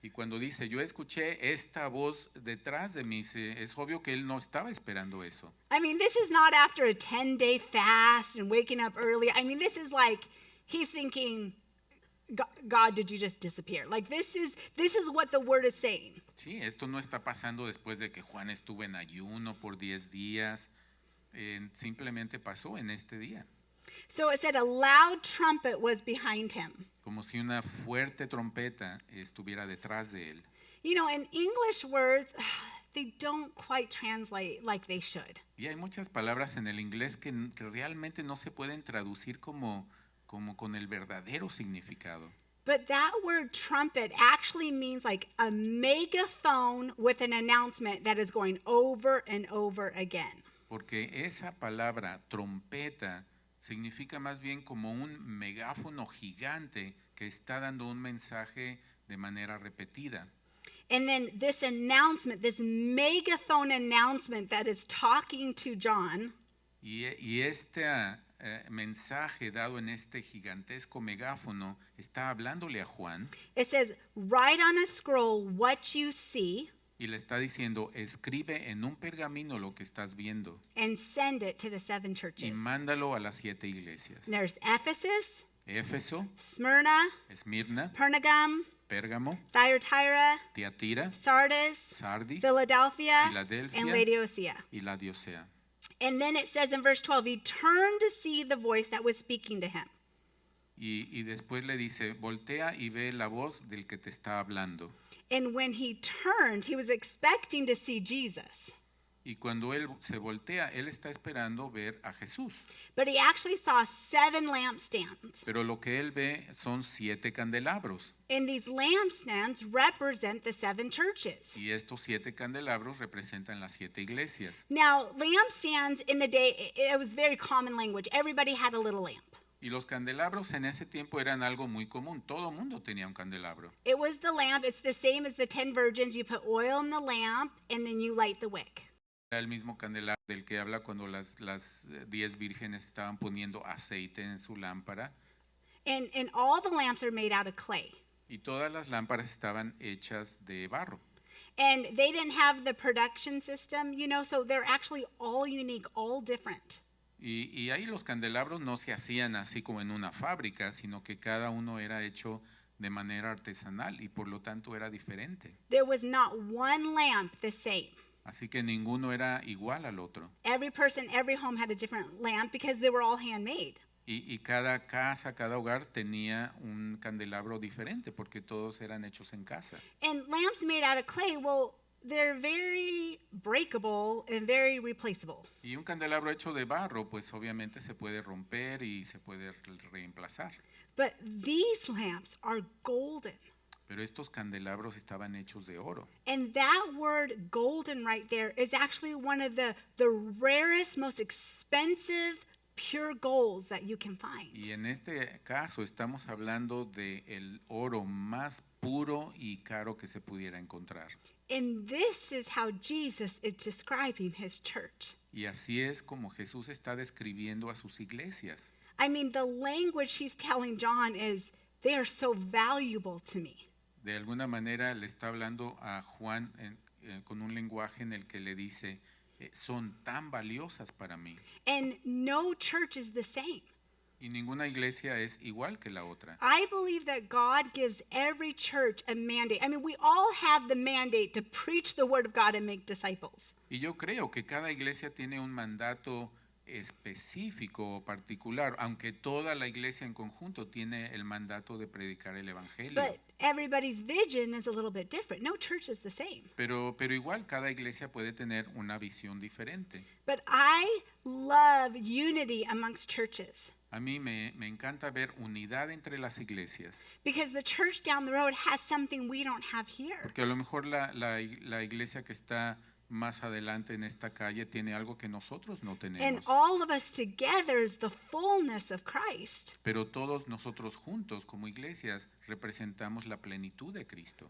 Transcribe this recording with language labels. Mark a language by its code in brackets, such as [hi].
[es] Y cuando dice, yo escuché esta voz detrás de mí, es obvio que él no estaba esperando eso. [en] I mean, this is not after a 10-day fast and waking up early. I mean, this is like he's thinking, God, did you just disappear? Like this is what the word is saying. [es] Sí, esto no está pasando después de que Juan estuvo en ayuno por 10 días. Simplemente pasó en este día. [en] So it said a loud trumpet was behind him. [es] Como si una fuerte trompeta estuviera detrás de él. [en] You know, in English words, they don't quite translate like they should. [es] Y hay muchas palabras en el inglés que realmente no se pueden traducir como con el verdadero significado. [en] But that word trumpet actually means like a megaphone with an announcement that is going over and over again. [es] Porque esa palabra trompeta significa más bien como un megáfono gigante que está dando un mensaje de manera repetida. [en] And then this announcement, this megaphone announcement that is talking to John, [es] Y este mensaje dado en este gigantesco megáfono está hablándole a Juan [en] it says, write on a scroll what you see [es] y le está diciendo, escribe en un pergamino lo que estás viendo [en] and send it to the 7 [es] y [en] churches. [es] mándalo a las 7 iglesias. [en] There's Ephesus, [es] Éfeso, [en] Smyrna, [es] Esmirna, [en] Pergamum, [es] Pérgamo, [en] Thyatira, [es] Tiatira, [en] Sardis, [es] Sardis [en] Philadelphia, [es] Filadelfia. [en] and Laodicea. [es] y Laodicea. [en] And then it says in verse 12, he turned to see the voice that was speaking to him. [es] Y después le dice, voltea y ve la voz del que te está hablando. [en] And when he turned, he was expecting to see Jesus. [es] Y cuando él se voltea, él está esperando ver a Jesús. [en] But he actually saw 7 lampstands. [es] Pero lo que él ve son 7 candelabros. [en] And these lampstands represent the 7 churches. [es] Y estos 7 candelabros representan las 7 iglesias. [en] Now, lampstands in the day, it was very common language. Everybody had a little lamp. [es] Y los candelabros en ese tiempo eran algo muy común. Todo mundo tenía un candelabro. [en] It was the lamp. It's the same as the 10 virgins. You put oil in the lamp and then you light the wick. [es] Era el mismo candelabro del que habla cuando las 10 vírgenes estaban poniendo aceite en su lámpara. [en] And all the lamps are made out of clay. [es] Y todas las lámparas estaban hechas de barro. [en] And they didn't have the production system, you know, so they're actually all unique, all different. [es] Y ahí los candelabros no se hacían así como en una fábrica, sino que cada uno era hecho de manera artesanal y por lo tanto era diferente. [en] There was not one lamp the same. [es] Así que ninguno era igual al otro. [en] Every person, every home had a different lamp because they were all handmade. [es] Y cada casa, cada hogar tenía un candelabro diferente porque todos eran hechos en casa. [en] And lamps made out of clay, well, they're very breakable and very replaceable. [es] Y un candelabro hecho de barro, pues obviamente se puede romper y se puede reemplazar. [en] But these lamps are golden. [es] Pero estos candelabros estaban hechos de oro. [en] And that word golden right there is actually one of the rarest, most expensive pure golds that you can find. [es] Y en este caso estamos hablando de el oro más puro y caro que se pudiera encontrar. [en] And this is how Jesus is describing his church. [es] Y así es como Jesús está describiendo a sus iglesias. [en] I mean, the language he's telling John is, they are so valuable to me. [es] De alguna manera le está hablando a Juan con un lenguaje en el que le dice, son tan valiosas para mí. [en] And no church is the same. [es] Y ninguna iglesia es igual que la otra. [en] I believe that God gives every church a mandate. I mean, we all have the mandate to preach the word of God and make disciples. [es] Y yo creo que cada iglesia tiene un mandato específico o particular, aunque toda la iglesia en conjunto tiene el mandato de predicar el evangelio. [en] But everybody's vision is a little bit different. No church is the same. [es] Pero igual cada iglesia puede tener una visión diferente. [en] But I love unity amongst churches [es] A mí me encanta ver unidad entre las iglesias, [en] because the church down the road has something we don't have here. [es] porque a lo mejor la iglesia que está más adelante en esta calle tiene algo que nosotros no [en] And [es] tenemos. [en] all of us together is the fullness of Christ, [es] Pero todos nosotros juntos como iglesias representamos la plenitud de Cristo.